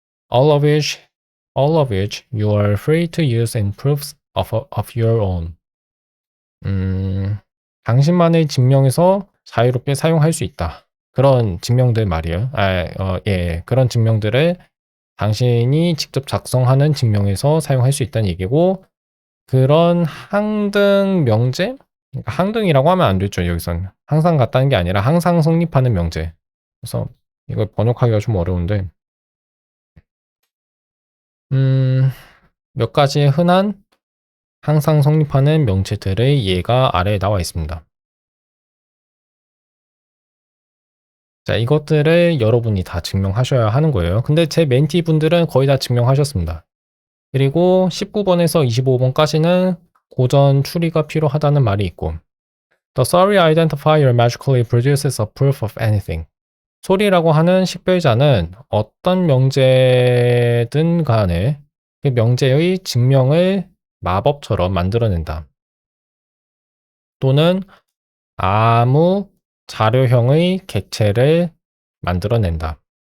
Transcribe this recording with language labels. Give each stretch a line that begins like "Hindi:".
English: All of which you are free to use in proofs of your own.
Korean: 당신만의 증명에서 자유롭게 사용할 수 있다. 그런 증명들 말이에요. 그런 증명들을 당신이 직접 작성하는 증명에서 사용할 수 있다는 얘기고, 그런 항등 명제? 그러니까 항등이라고 하면 안 되죠, 여기서는. 항상 같다는 게 아니라 항상 성립하는 명제. 그래서 이걸 번역하기가 좀 어려운데, 몇 가지 흔한 항상 성립하는 명제들의 예가 아래에 나와 있습니다. 자, 이것들을 여러분이 다 증명하셔야 하는 거예요. 근데 제 멘티 분들은 거의 다 증명하셨습니다. 그리고 19번에서 25번까지는 고전 추리가 필요하다는 말이 있고,
English: The sorry identifier magically produces a proof of anything.
Korean: 소리라고 하는 식별자는 어떤 명제든 간에 그 명제의 증명을 마법처럼 만들어낸다. 또는 아무 자료형의 객체를 만들어낸다.